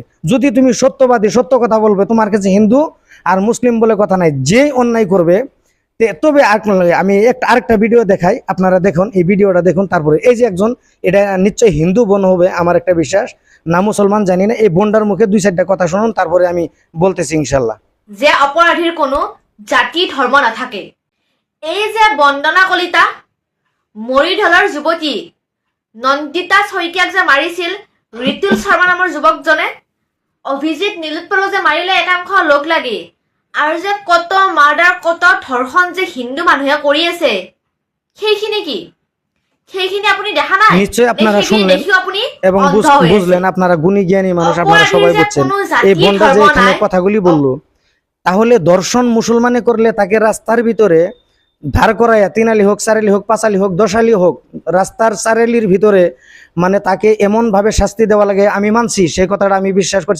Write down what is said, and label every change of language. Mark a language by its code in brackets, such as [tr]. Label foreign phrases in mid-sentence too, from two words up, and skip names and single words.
[bn] যদি তুমি সত্যবাদী, সত্য কথা বলবে, তোমার কাছে হিন্দু আর মুসলিম বলে কথা নাই, যে অন্যায় করবে। তবে আমি আরেকটা ভিডিও দেখাই, আপনারা দেখুন, এই ভিডিওটা দেখুন। তারপরে এই যে একজন, এটা নিশ্চয়ই হিন্দু বোন হবে আমার একটা বিশ্বাস, না মুসলমান জানি না। এই বোনটার মুখে 2-4টা কথা শুনুন, তারপরে আমি বলতেছি ইনশাল্লাহ। যে অপরাধীর কোনো জাতি ধর্ম নাথাকে। [as] এই যে বন্দনা কলিতা, মৰিঢলৰ যুৱতী নন্দিতা শইকীয়াক যে মাৰিছিল ঋতুল শৰ্মা নামৰ যুৱকজনে, অভিজিত নীলোৎপলক যে মাৰিলে একাংশ লোক লাগি, আৰু যে কত মাৰ্ডাৰ, কত ধৰ্ষণ যে হিন্দু মানুহে কৰি আছে, সেইখিনি কি? সেইখিনি আপুনি দেখা নাই? [bn] নিশ্চয়ই আপনারা শুনলেন এবং বুঝলেন, আপনারা গুণী জ্ঞানী মানুষ, আপনারা সবাই বুঝছেন। এই বোনটা যে এখানে কথাগুলি বললো, তাহলে দর্শন মুসলমানে করলে তাকে রাস্তার ভিতরে ধার করাইয়া, 3 আলি হোক, 4 আলি হোক, 5 আলি হোক, 10 আলি হোক, রাস্তার 4 আলির ভিতরে মানে তাকে এমন ভাবে শাস্তি দেওয়া লাগে, আমি মানছি, সেই কথাটা আমি বিশ্বাস করছি।